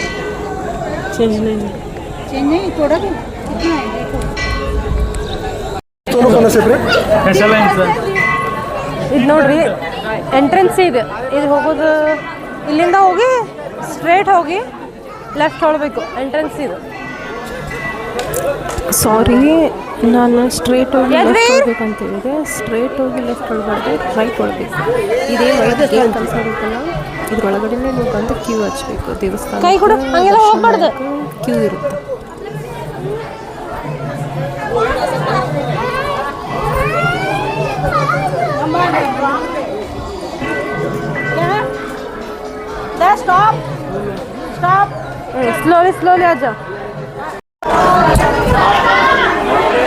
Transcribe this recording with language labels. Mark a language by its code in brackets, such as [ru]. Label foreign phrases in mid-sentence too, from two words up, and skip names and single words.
[hi] चेंज नहीं थोड़ा भी कितना है देखो. [kn] ಇದು ನೋಡ್ರಿ ಎಂಟ್ರೆನ್ಸ್ ಇದು. ಇದು ಹೋಗೋದು ಇಲ್ಲಿಂದ ಹೋಗಿ ಸ್ಟ್ರೇಟ್ ಹೋಗಿ ಲೆಫ್ಟ್ ಹೊಳಬೇಕು. ಎಂಟ್ರೆನ್ಸ್ ಇದು. ಸಾರಿ, ನಾನು ಸ್ಟ್ರೇಟ್ ಹೋಗಿ ಲೆಫ್ಟ್ ಹೊಳ್ಬೇಕಂತ ಹೇಳಿದೆ. ಸ್ಟ್ರೇಟ್ ಹೋಗಿ ಲೆಫ್ಟ್ ಹೊಳ್ಬಾರ್ದು, ರೈಟ್ ಹೊಳ್ಬೇಕು. ಇದೇ [en] white gate [kn] ಕನ್ಸೋದಕ್ಕಲ್ಲ, ಇದ್ರೊಳಗಡೆನೇ ನೀವು ಬಂದು ಕ್ಯೂ ಹಚ್ಬೇಕು. ದೇವಸ್ಥಾನ ಕೈ ಕೂಡ ಹಂಗೆಲ್ಲ ಹೋಗ್ಬಾರ್ದು, ಕ್ಯೂ ಇರುತ್ತೆ. [en] stop slowly slowly [hi] आ जाओ.